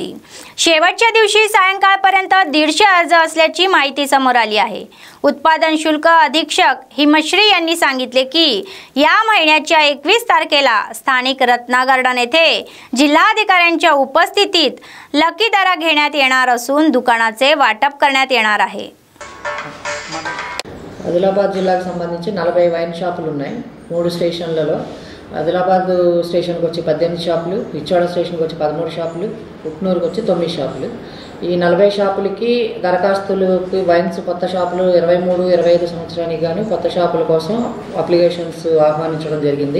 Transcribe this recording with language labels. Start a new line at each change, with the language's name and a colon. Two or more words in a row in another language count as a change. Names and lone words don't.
Marathi: शेवटच्या दिवशी सायंकाळपर्यंत 150 अर्ज असल्याची माहिती समोर आली आहे. उत्पादन शुल्क अधीक्षक हिमश्री यांनी सांगितले की या महिन्याच्या 21 तारखेला स्थानिक रत्ना गार्डन येथे जिल्हाधिकाऱ्यांच्या उपस्थितीत लकी दरा घेण्यात येणार असून दुकानाचे वाटप करण्यात येणार आहे.
Telugu: ఆదిలాబాద్ జిల్లాకు సంబంధించి 40 వైన్ షాపులు ఉన్నాయి 3 స్టేషన్లలో. ఆదిలాబాద్ స్టేషన్కి వచ్చి 18 షాపులు, ఇచ్చోడ స్టేషన్కి వచ్చి 13 షాపులు, ఉట్నూరుకి వచ్చి 9 షాపులు. ఈ 40 షాపులకి దరఖాస్తులకి వైన్స్ కొత్త షాపులు 23-25 సంవత్సరానికి గాను కొత్త షాపుల కోసం అప్లికేషన్స్ ఆహ్వానించడం జరిగింది.